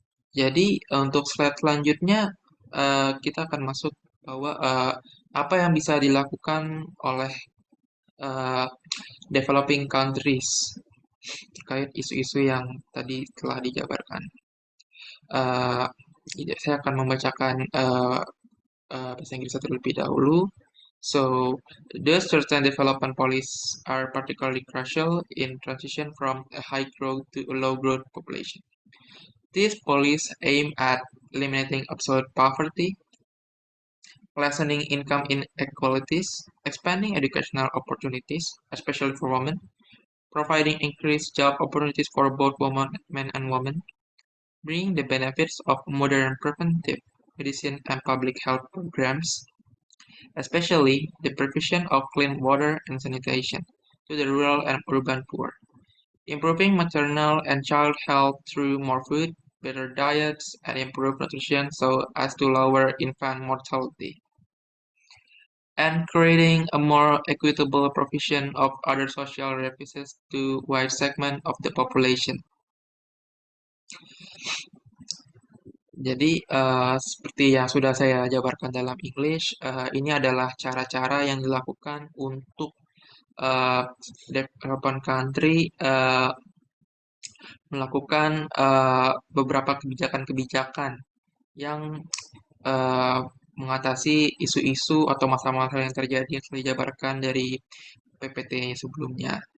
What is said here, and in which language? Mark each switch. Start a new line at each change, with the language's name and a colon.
Indonesian: Jadi untuk slide selanjutnya kita akan masuk bahwa apa yang bisa dilakukan oleh uh, developing countries terkait isu-isu yang tadi telah dijabarkan. Uh, saya akan membacakan bahasa Inggris terlebih dahulu.
English: So, the certain development policies are particularly crucial in transition from a high growth to a low growth population. These policies aim at eliminating absolute poverty, lessening income inequalities, expanding educational opportunities, especially for women, providing increased job opportunities for both men and women, bringing the benefits of modern preventive medicine and public health programs, especially the provision of clean water and sanitation to the rural and urban poor, improving maternal and child health through more food, better diets, and improved nutrition so as to lower infant mortality, and creating a more equitable provision of other social services to wide segment of the population.
Indonesian: Jadi, seperti yang sudah saya jabarkan dalam English, ini adalah cara-cara yang dilakukan untuk development country melakukan beberapa kebijakan-kebijakan yang mengatasi isu-isu atau masalah-masalah yang terjadi yang sudah dijabarkan dari PPT sebelumnya.